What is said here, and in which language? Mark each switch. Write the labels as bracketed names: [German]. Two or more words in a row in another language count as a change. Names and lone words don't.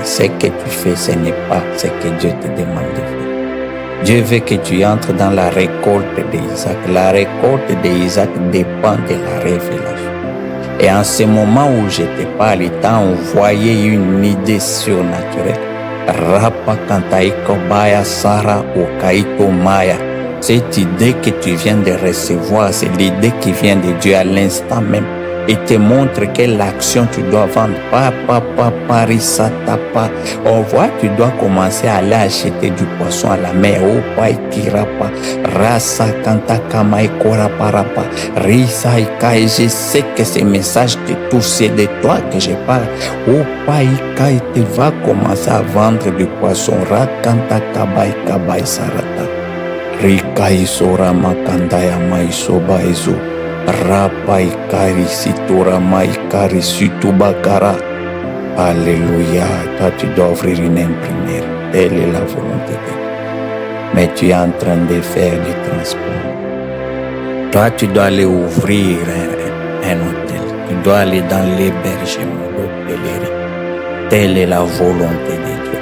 [French] Ce que tu fais, ce n'est pas ce que Dieu te demande de faire. Dieu veut que tu entres dans la récolte d'Isaac. La récolte d'Isaac dépend de la révélation. Et en ce moment où je te parle, il t'a envoyé une idée surnaturelle. Rapa kantaiko baya sara okaito maya. Cette idée que tu viens de recevoir, c'est l'idée qui vient de Dieu à l'instant même. et te montre quelle action tu dois vendre. On voit, tu dois commencer à aller acheter du poisson à la mer. Oh, pa ikirapa, rasa kanta kama ikora parapa, risa ika. Et je sais que ces messages te touchent, c'est de toi que je parle. Oh, pa ika, et tu vas commencer à vendre du poisson. Rakanta kabai kabai sarata. Rika isora makanda ya maisoba ezo. Rapa ikari sitora maikari situbakara. Alléluia. Toi, tu dois ouvrir une imprimerie. Telle est la volonté de Dieu. Mais tu es en train de faire du transport. Toi, tu dois aller ouvrir un hôtel. Tu dois aller dans l'hébergement, l'hôtellerie. Telle est la volonté de Dieu.